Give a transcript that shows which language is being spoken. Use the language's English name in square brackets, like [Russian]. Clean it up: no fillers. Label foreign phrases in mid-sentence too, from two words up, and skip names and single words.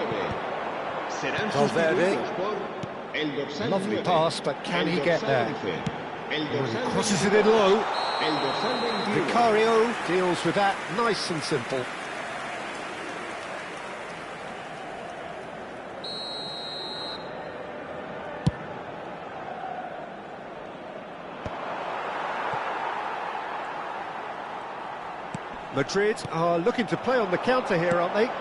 [Spanish] Serán sustituidos por el dorsal [English] Lovely [Spanish] 9, [English] pass, but can he get there? [Spanish] 11, el dorsal [English] Crosses it in low. [Spanish] el dorsal 21. [English] Vicario deals with that nice and simple. Madrid are looking to play on the counter here, aren't they?